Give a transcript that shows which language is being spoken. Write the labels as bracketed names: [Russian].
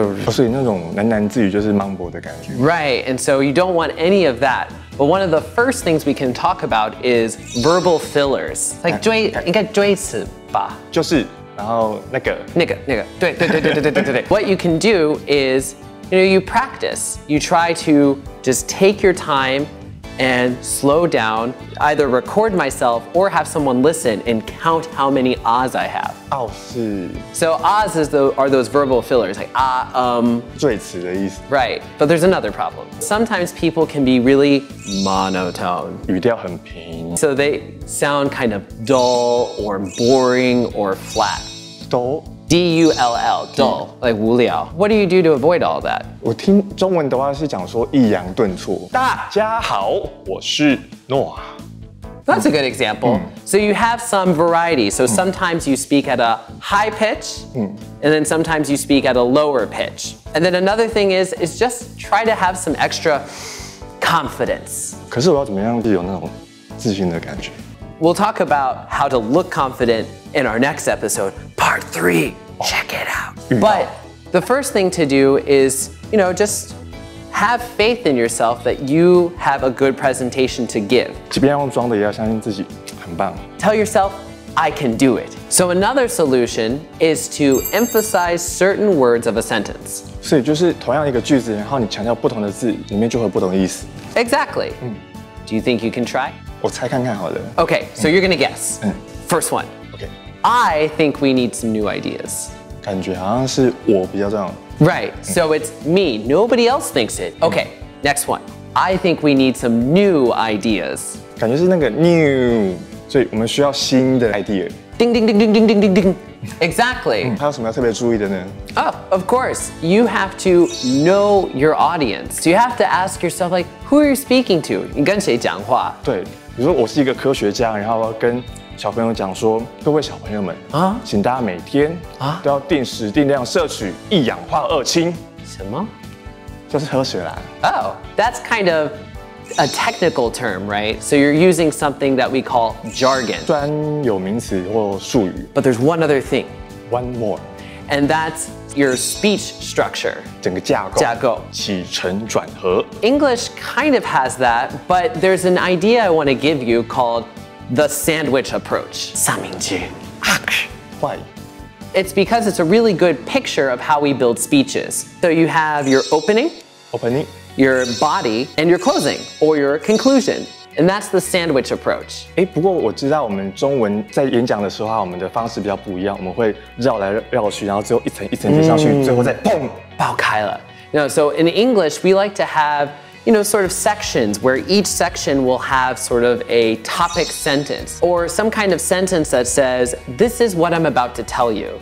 [Chinese] 所以那种喃喃自语就是 mumble 的感觉。 [English] Right, and so you don't want any of that. But one of the first things we can talk about is verbal fillers. [Chinese] Like 应该追词吧？就是，然后那个，对。 [English] What you can do is, you practice. You try to just take your time and slow down, either record myself or have someone listen and count how many ahs I have. [Chinese] 傲是 [English] So ahs are those verbal fillers, like ah, [Chinese] 赘词的意思， [English] Right, but there's another problem. Sometimes people can be really monotone. [Chinese] 语调很平， [English] So they sound kind of dull or boring or flat. [Chinese] 都 [English] D-U-L-L, dull, like 无聊. What do you do to avoid all that? [Chinese] 我听中文的话是讲说抑扬顿挫。大家好，我是 Noah。 [English] That's a good example. So you have some variety. So sometimes you speak at a high pitch, and then sometimes you speak at a lower pitch. And then another thing is just try to have some extra confidence. [Chinese] 可是我要怎么样有那种自信的感觉？ [English] We'll talk about how to look confident in our next episode, part 3. Check it out. But the first thing to do is, just have faith in yourself that you have a good presentation to give. [Chinese] 即便要用装的，也要相信自己很棒。 [English] Tell yourself, I can do it. So another solution is to emphasize certain words of a sentence. [Chinese] 所以就是同样一个句子，然后你强调不同的字，里面就会有不同的意思。 [English] Exactly. Do you think you can try? [Chinese] 我猜看看好了。 [English] Okay, so you're gonna guess. First one. OK， I think we need some new ideas. [Chinese] 感觉好像是我比较这样。 [English] Right, so it's me. Nobody else thinks it. Okay, next one. I think we need some new ideas. [Chinese] 感觉是那个 new， 所以我们需要新的 idea。 [English] Ding, ding, ding, ding, ding, ding, ding, ding. Exactly. [Chinese] 还有什么要特别注意的呢？ [English] Oh, of course. You have to know your audience. So you have to ask yourself, like, who are you speaking to? [Chinese] 你跟谁讲话？对，比如说我是一个科学家，然后我要跟小朋友讲说，各位小朋友们啊，请大家每天都要定时定量摄取一氧化二氢，什么？就是喝水啦。 [English] Oh, that's kind of a technical term, right? So you're using something that we call jargon. [Chinese] 专有名词或术语。 [English] But there's one other thing, One more， and that's your speech structure. [Chinese] 整个架构。架构。起承转合。 [English] English kind of has that, but there's an idea I want to give you called the sandwich approach. [Chinese] 三明治。 [English] Why？ It's because it's a really good picture of how we build speeches. So you have your opening, Opening， your body, and your closing, or your conclusion. And that's the sandwich approach. [Chinese] 不过我知道我们中文在演讲的时候啊，我们的方式比较不一样，我们会绕来绕去，然后最后一层一层接上去，最后再砰。爆开了. [English] So in English, we like to have, sort of sections where each section will have sort of a topic sentence or some kind of sentence that says, this is what I'm about to tell you.